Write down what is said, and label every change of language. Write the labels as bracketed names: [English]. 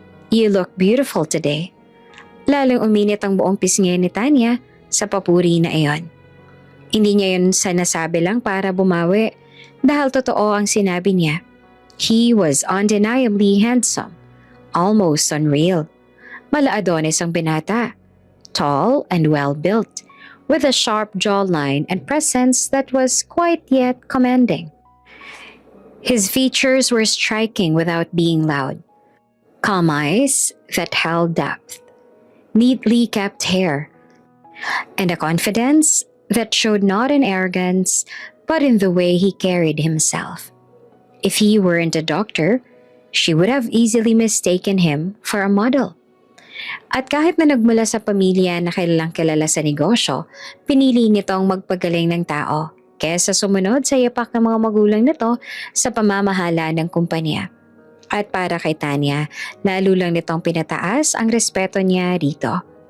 [English] "You look beautiful today." [Filipino] Lalong uminit ang buong pisngi ni Tanya sa papuri na iyon. Hindi niya yun sa nasabi lang para bumawi dahil totoo ang sinabi niya. [English] He was undeniably handsome, almost unreal. [Filipino] Mala-Adonis ang binata. [English] Tall and well-built, with a sharp jawline and presence that was quite yet commanding. His features were striking without being loud. Calm eyes that held depth, neatly kept hair, and a confidence that showed not in arrogance but in the way he carried himself. If he weren't a doctor, she would have easily mistaken him for a model. [Filipino] At kahit na nagmula sa pamilya na kilalang kilala sa negosyo, pinili nitong magpagaling ng tao kesa sumunod sa yapak ng mga magulang nito sa pamamahala ng kumpanya. At para kay Tanya, lalo lang nitong pinataas ang respeto niya dito.